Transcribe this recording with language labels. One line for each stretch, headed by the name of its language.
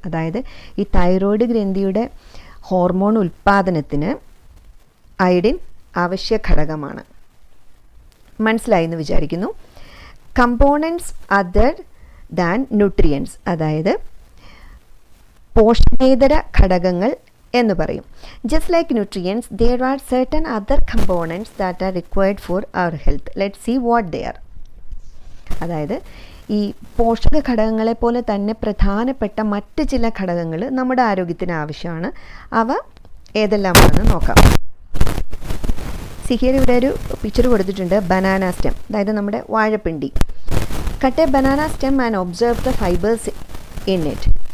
Malayalam: അതായത് ഈ തൈറോയ്ഡ് ഗ്രന്ഥിയുടെ ഹോർമോൺ ഉൽപ്പാദനത്തിന് അയോഡിൻ ആവശ്യ ഘടകമാണ്. മനസ്സിലായി എന്ന് വിചാരിക്കുന്നു.
English: components other than nutrients,
Malayalam: അതായത് പോഷകേതര ഘടകങ്ങൾ എന്ന് പറയും.
English: Just like nutrients, there are certain other components that are required for our health. Let's see what they are.
Malayalam: അതായത് ഈ പോഷക ഘടകങ്ങളെ പോലെ തന്നെ പ്രധാനപ്പെട്ട മറ്റ് ചില ഘടകങ്ങൾ നമ്മുടെ ആരോഗ്യത്തിന് ആവശ്യമാണ്. അവ ഏതെല്ലാമാണെന്ന് നോക്കാം. സിഹിയർ ഇവിടെ ഒരു പിക്ചർ കൊടുത്തിട്ടുണ്ട്.
English: banana stem,
Malayalam: അതായത് നമ്മുടെ വാഴപ്പിണ്ടി.
English: Cut a banana stem and observe the fibres in it.